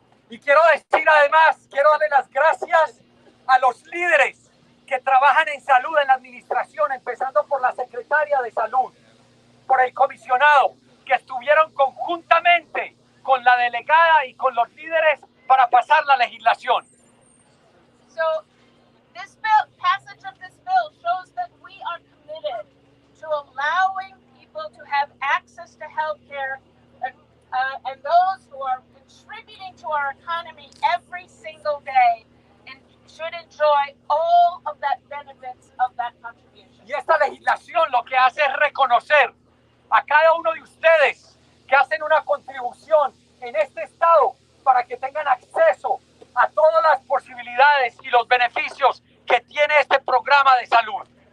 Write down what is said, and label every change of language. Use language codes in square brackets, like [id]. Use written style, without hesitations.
[es] Y quiero decir además, quiero darle las gracias a los líderes que trabajan en salud en la administración, empezando por la secretaria de salud, por el comisionado, que estuvieron conjuntamente con la delegada y con los líderes para pasar la legislación. [en] So, this bill, passage of this bill shows that we are committed to allowing people to have access to health care and those who are contributing to our economy every single day and should enjoy all of that benefits of that contribution. [es] Y esta legislación lo que hace es reconocer a cada uno de ustedes que hacen una contribución en este estado para que tengan acceso a todas las posibilidades y los beneficios que tiene este programa de salud.